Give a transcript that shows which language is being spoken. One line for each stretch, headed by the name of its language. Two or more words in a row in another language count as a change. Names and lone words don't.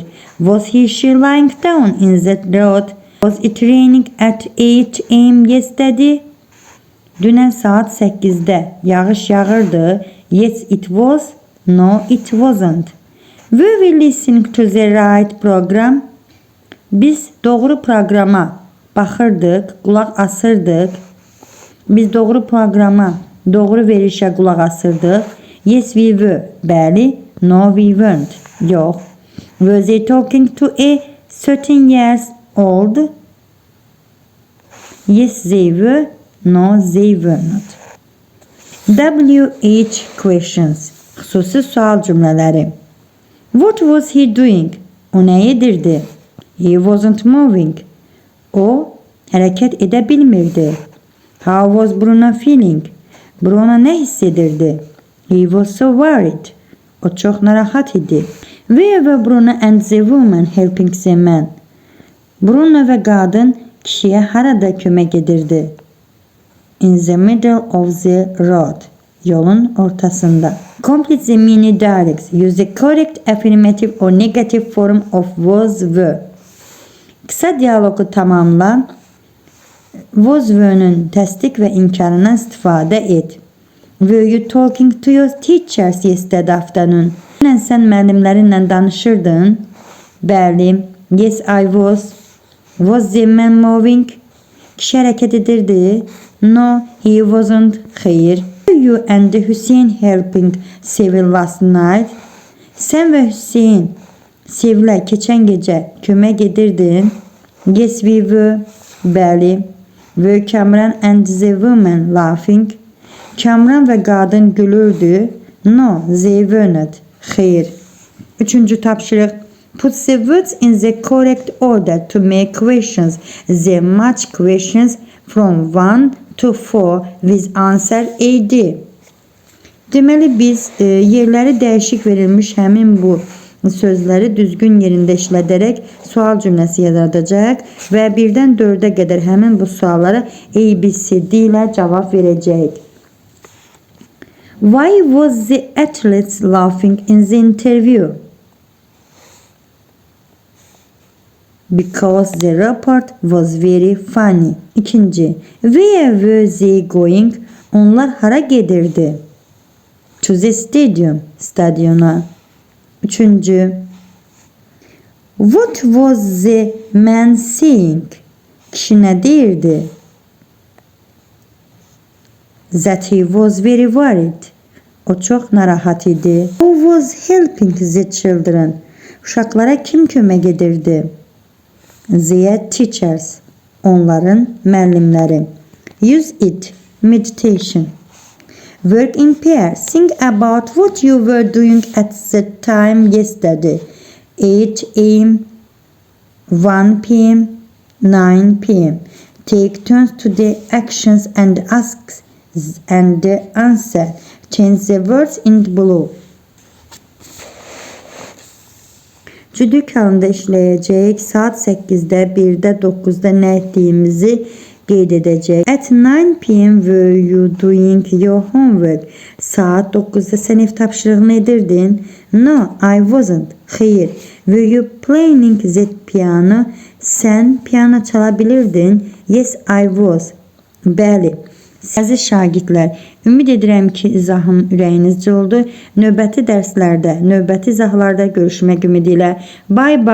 English: Was he she lying down in that road? Was it raining at 8 a.m. yesterday?
Azerbaijani: Dünən saat 8-də yağış yağırdı.
English: Yes, it was. No, it wasn't. Were we listening to the right program?
Azerbaijani: Biz doğru proqrama baxırdıq, qulaq asırdıq. Biz doğru proqrama, doğru verişə qulaq asırdıq.
English: Yes, we were. Bəli. No, we weren't. Yox. Were they talking to a 13 years old? Yes, they were. No, they were not. WH questions.
Azerbaijani: Xüsusi sual cümlələri.
English: What was he doing?
Azerbaijani: O nə edirdi?
English: He wasn't moving.
Azerbaijani: O hərəkət edə bilmirdi.
English: How was Bruno feeling?
Azerbaijani: Bruno nə hiss edirdi?
English: He was so worried.
Azerbaijani: O çox narahat idi.
English: Where were Bruno and the woman helping the man?
Azerbaijani: Bruno və qadın kişiyə harada kömək edirdi?
English: In the middle of the road.
Azerbaijani: Yolun ortasında.
English: Complete the mini dialogues. Use the correct affirmative or negative form of was were.
Turkish: Kısa diyalogu tamamla.
English: Was were'nin
Azerbaijani: təsdiq və inkarından istifadə et.
English: Were you talking to your teachers yesterday afternoon?
Azerbaijani: Sən müəllimlərinlə danışırdın. Bəli.
English: Yes, I was. Was the man moving?
Azerbaijani: Kişi hərəkət edirdi.
English: No, he wasn't. Xeyr. Were you and Hüseyin helping Sevil last night?
Azerbaijani: Sən və Hüseyin Sevilə keçən gecə kömək edirdin.
English: Yes, we were. Bəli. Were Kamran and the woman laughing?
Azerbaijani: Kamran və qadın gülürdü.
English: No, they were not.
Azerbaijani: Xeyr. 3. tapşırıq.
English: Put the words in the correct order to make questions. The match questions from 1 to 4 with answer AD.
Azerbaijani: Deməli biz yerləri dəyişik verilmiş həmin bu sözləri düzgün yerində işlədərək sual cümləsi yaradacaq və 1-dən 4-ə qədər həmin bu suallara ABCD ilə cavab verəcəyik.
English: Why was the athletes laughing in the interview? Because the report was very funny. İkinci. Where were they going?
Azerbaijani: Onlar hara gedirdi?
English: To the stadium. Stadyona. Üçüncü. What was the man saying?
Azerbaijani: Kişi nə deyirdi?
English: That he was very worried.
Azerbaijani: O çox narahat idi.
English: Who was helping the children?
Azerbaijani: Uşaqlara kim kömək edirdi?
English: Their teachers.
Azerbaijani: Onların müəllimləri.
English: Use it. Meditation. Work in pairs. Think about what you were doing at the time yesterday. 8 a.m., 1 p.m., 9 p.m. Take turns to the actions and ask and the answer. Change the words in blue.
Azerbaijani: Cüdük halında işləyəcək. Saat 8-də, 1-də, 9-da nə etdiyimizi qeyd edəcək.
English: At 9 p.m. were you doing your homework?
Azerbaijani: Saat 9-da sən ev tapşırığını edirdin.
English: No, I wasn't. Xeyr. Were you playing the piano?
Azerbaijani: Sən piano çala bilirdin.
English: Yes, I was.
Azerbaijani: Bəli. Əziz şagirdlər, ümid edirəm ki, izahım ürəyinizcə oldu. Növbəti dərslərdə, növbəti izahlarda görüşmək ümidi ilə.
English: Bye bye.